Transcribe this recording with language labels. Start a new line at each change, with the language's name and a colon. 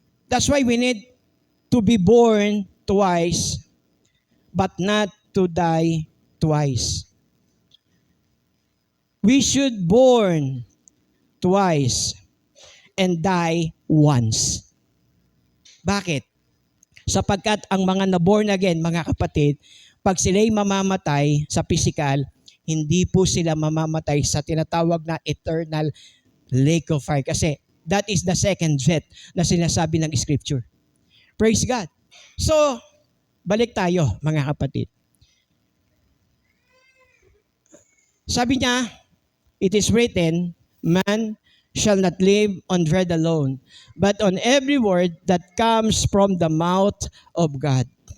English: That's why we need to be born twice, but not to die twice. We should born twice and die once.
Filipino: Bakit? Sapagkat ang mga na-born again, mga kapatid, pag sila'y mamamatay sa physical, hindi po sila mamamatay sa tinatawag na
English: eternal lake of fire.
Filipino: Kasi
English: that is the second death
Filipino: na sinasabi ng
English: Scripture. Praise God.
Filipino: So, balik tayo, mga kapatid. Sabi niya,
English: it is written, man shall not live on bread alone, but on every word that comes from the mouth of God.